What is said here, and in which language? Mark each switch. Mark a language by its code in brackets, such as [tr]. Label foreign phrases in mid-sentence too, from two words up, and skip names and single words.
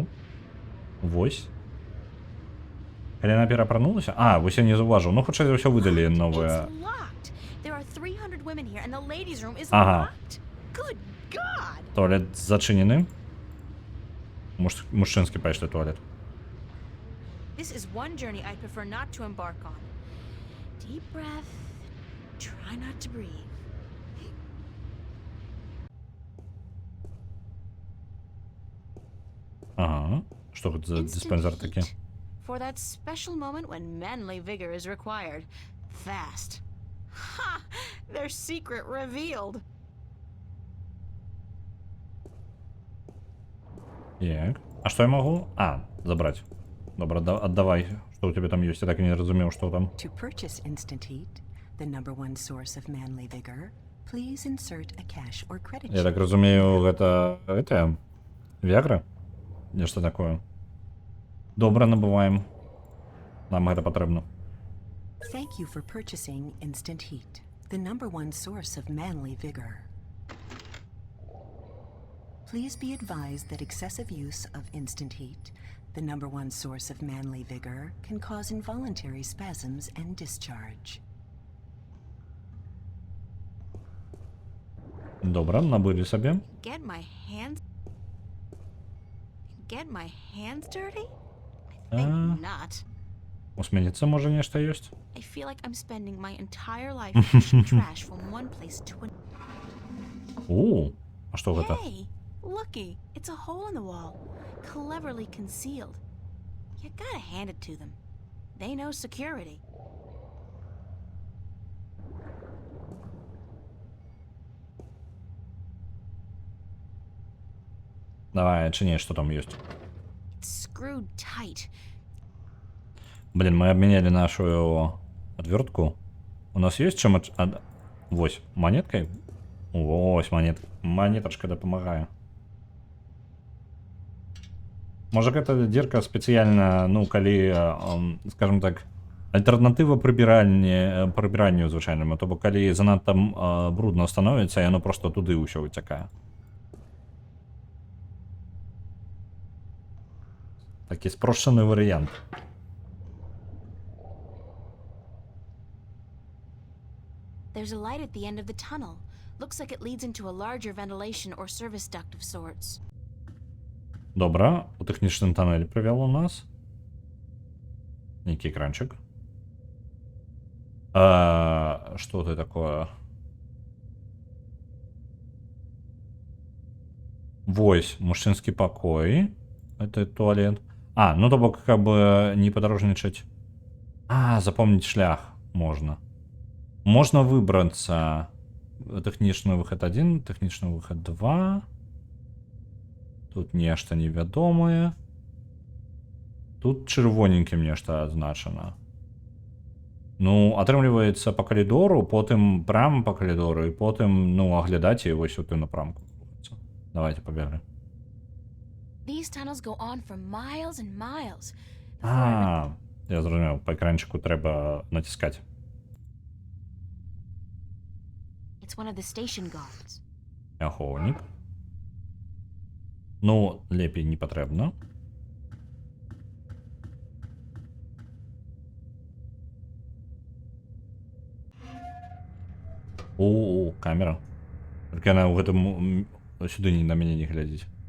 [be] Вось. Калі яна перапранулася? А, вось я не заўважыў. Ну, хутчэй за ўсё выдалі новыя. Ага. Туалет зачынены. Мужчынскі пайшлі туалет. [en] This is one journey I'd prefer not to embark on. Deep breath. Try not to breathe. [be] Ага. Што гэта за диспенсер такі? [en] For that special moment when manly vigor is required. Fast. Ha! Their secret revealed. [be] Так. А што я магу? А, забраць. Добра, аддавай, што ў тебе там ёсць. Я так і не разумеў, што там. [en] To purchase Instant Heat, the #1 source of manly vigor, please insert a cash or credit. [be] Я так разумею, гэта Виагра? Нешта такое. Добра, набываем. Нам гэта патрэбна. [en] Thank you for purchasing Instant Heat, the #1 source of manly vigor. Please be advised that excessive use of Instant Heat, the #1 source of manly vigor, can cause involuntary spasms and discharge. [be] Добра, набылі сабе. [en] Get my hands dirty? I think not. [be] Усменицца, можа, нешта ёсць? [en] I feel like I'm spending my entire life pushing trash from one place to another. [be] А што гэта? [en] Hey, looky, it's a hole in the wall, cleverly concealed. You gotta hand it to them. They know security. [ru] Давай, чини, что там есть. [en] It's screwed tight. [ru] Блин, мы обменяли нашу отвертку. У нас есть чем Вось, монеткой? [be] Вось, монеточка дапамагае. Можа, гэта дзірка спецыяльна, ну, калі, [ru] скажем так, [be] альтэрнатыва прыбіранню звычайнаму, то бок калі занадта брудна становіцца, яно просто туды ўсё выцякае. Такі спрошчаны варыянт. [en] There's a light at the end of the tunnel. Looks like it leads into a larger ventilation or service duct of sorts. [be] Добра, у тэхнічным туннелі прывяло нас. Нейкі экранчык. Што [ru] это такое? [be] Вось, мужчынскі пакой. [ru] Это туалет. Ну то бок, как бы не подорожничать. Запомнить шлях можно. Можно выбраться. [be] Тэхнічны выход 1, тэхнічны выход 2. Тут нешта невядомае. Тут чырвоненькім нешта адзначана. Ну, атрымліваецца по калідору, потым прямо по калідору, і потым, ну, аглядаць і вось у ту напрамку. [ru] Давайте побегли. [en] These tunnels go on for miles and miles. [uk] Я зрозумів, по екранчику треба натискати. [en] It's one of the station guards. [uk] Охотник. Ну, лепей не потрібно. Камера. Тільки вона в гэтым сюди на мене не глядить.